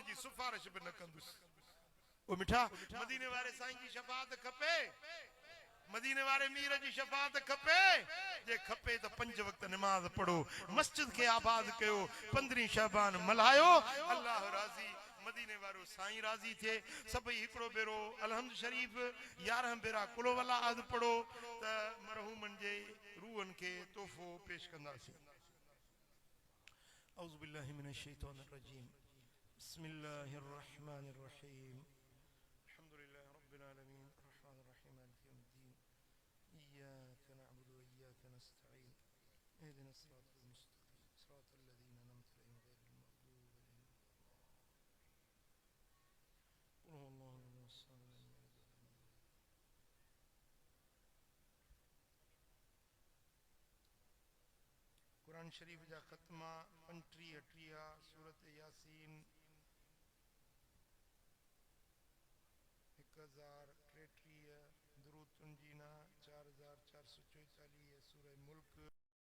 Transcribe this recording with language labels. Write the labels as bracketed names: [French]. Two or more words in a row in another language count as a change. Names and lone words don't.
[Sindhi] जी सिफारिश बि न कंदुसि ओ मिठा मदीने वाले साईं जी शफाअत खपे मदीने वाले मीर जी शफाअत खपे जे खपे त 5 वक्त नमाज पढ़ो मस्जिद के आबाद कयो 15 शाबान मल्हायो अल्लाह राज़ी मदीने वारो साईं राज़ी थे सभई हिकड़ो बेरो अलहम्द शरीफ 11 बेरा कुलो वला आद पढ़ो त मरहूमन जे रूहन के तोहफो पेश कंदासीं [Arabic] أعوذ بالله من الشيطان الرجيم بسم الله الرحمن الرحيم الحمد لله رب العالمين الرحمن الرحيم مالك يوم الدين إياك نعبد وإياك نستعين اهدنا الصراط المستقيم صراط الذين أنعمت عليهم غير المغضوب عليهم قل هو الله أحد [Sindhi] कुरान शरीफ जा खत्मा 35 सूरत यासीन 1033 दुरूद तुंजीना 4444 सूरह मुल्क